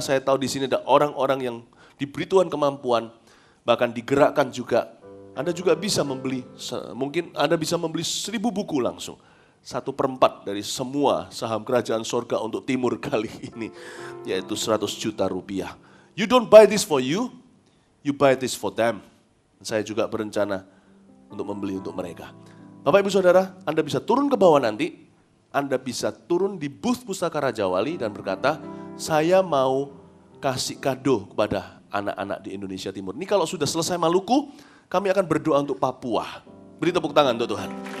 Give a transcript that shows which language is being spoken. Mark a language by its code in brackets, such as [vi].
[id] Saya tahu di sini ada orang-orang yang diberi Tuhan kemampuan, bahkan digerakkan juga. Anda juga bisa membeli, mungkin Anda bisa membeli 1.000 buku langsung. 1/4 dari semua saham kerajaan sorga untuk timur kali ini, yaitu 100 juta rupiah. [en] You don't buy this for you, you buy this for them. [id] Saya juga berencana untuk membeli untuk mereka. Bapak Ibu Saudara, Anda bisa turun ke bawah nanti, Anda bisa turun di booth Pustaka Raja Wali dan berkata, saya mau kasih kado kepada anak-anak di Indonesia Timur. Ini kalau sudah selesai Maluku, kami akan berdoa untuk Papua. Beri tepuk tangan untuk Tuhan.